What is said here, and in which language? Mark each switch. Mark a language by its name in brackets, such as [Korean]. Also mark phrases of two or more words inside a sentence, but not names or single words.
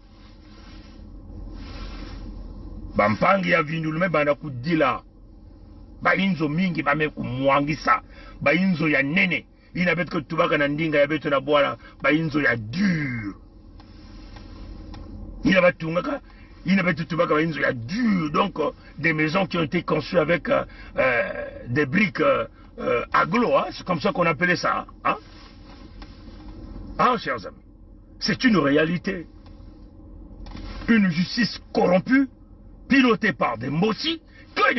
[Kituba (Democratic Republic of Congo)] bampangi ya vindulu me bana kudila bainzo mingi bame kumwangisa bainzo ya nene ina beto tubaka na ndinga ya beto na bwala bainzo ya dur ina batungaka ina beto tubaka bainzo ya dur [French] donc des maisons qui ont été conçues avec des briques aglo c'est comme ça qu'on appelait ça chers amis, c'est une réalité, une justice corrompue pilotée par des Mossi, que